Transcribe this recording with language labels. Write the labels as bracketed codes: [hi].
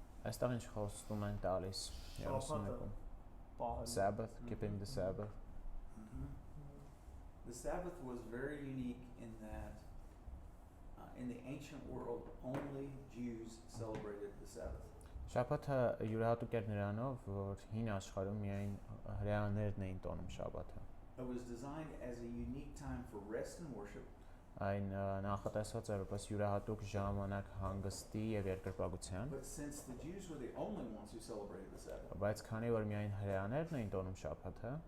[hy] Այստեղ ինչ խոստում են տալիս 31-ում։ [en] Sabbath, keeping the Sabbath. The Sabbath was very unique in that in the ancient world, only Jews celebrated the Sabbath. [hy] Շաբաթը յուրահատուկ էր նրանով, որ հին աշխարհում միայն հրեաներն էին տոնում շաբաթը։ [en] It was designed as a unique time for rest and worship. [hy] Այն նախատեսված է որպես յուրահատուկ ժամանակ հանգստի եւ երկրպագության, [en] But since the Jews were the only ones who celebrated the Sabbath, [hy] բայց քանի որ միայն հրեաներն էին տոնում շաբաթը,